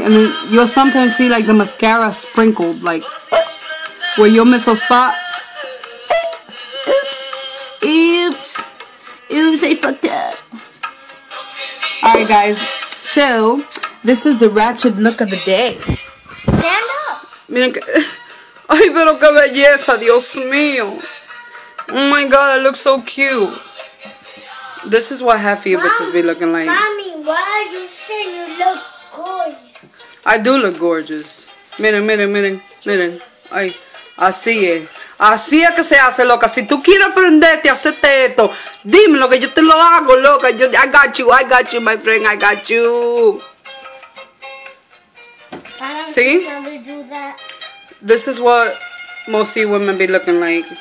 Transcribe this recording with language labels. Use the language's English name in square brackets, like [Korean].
[English] And then you'll sometimes see like the mascara sprinkled, like where you'll miss a spot. Oops, I fucked up. Alright, guys. So this is the ratchet look of the day. Stand up. [Spanish] Miren que... Ay, pero qué belleza, Dios mío. [English] Oh my god, I look so cute. This is what half of you bitches be looking like. Mommy, why are you saying you look gorgeous? I do look gorgeous. [Spanish] Miren. Ay, así es. Así es que se hace, loca. Si tú quieres aprenderte a hacerte esto, dímelo que yo te lo hago, loca. [English] I got you, my friend, I got you. See? Do that. This is what most of you women be looking like.